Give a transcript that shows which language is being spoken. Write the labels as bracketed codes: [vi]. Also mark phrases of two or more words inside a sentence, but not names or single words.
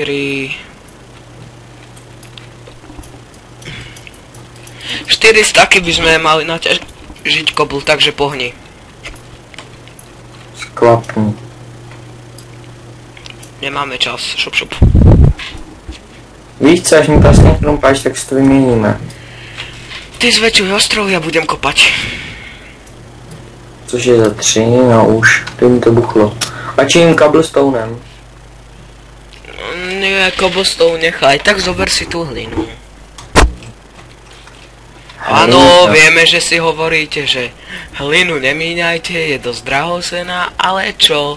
[sk] 4 staky by sme mali naťažiť kobl, takže pohni. Sklapni. Nemáme čas, šup šup. [cs] Víš co, až mi vlastně krumpáš, tak si to vyměníme. [sk] Ty zväčšuj ostrov, ja budem kopať. [cs] Což je za 3, no už, to mi to buchlo. A čím cobblestonem? [sk] Nie, cobblestone nechaj, tak zober si tú hlinu. Áno, vieme, že si hovoríte, že hlinu nemíňajte, je dosť drahocená, ale čo?